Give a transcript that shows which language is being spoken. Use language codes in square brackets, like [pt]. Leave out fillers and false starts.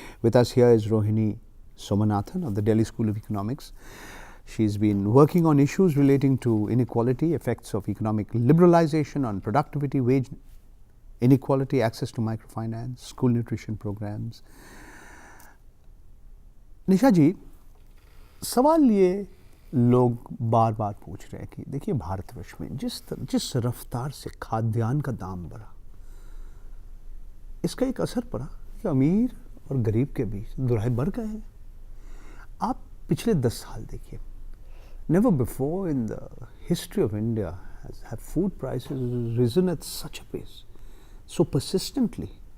[en] With us here is Rohini Somanathan of the Delhi School of Economics. She's been working on issues relating to inequality, effects of economic liberalization on productivity, wage inequality, access to microfinance, school nutrition programs. [hi] निशा जी, सवाल ये लोग बार बार पूछ रहे हैं कि देखिए भारतवर्ष में जिस रफ्तार से खाद्यान्न का दाम बढ़ा, इसका एक असर पड़ा कि अमीर और गरीब के बीच दुराहे बढ़ गए हैं. आप पिछले 10 साल देखिए. [en] Never before in the history of India have food prices risen at such a pace, so persistently.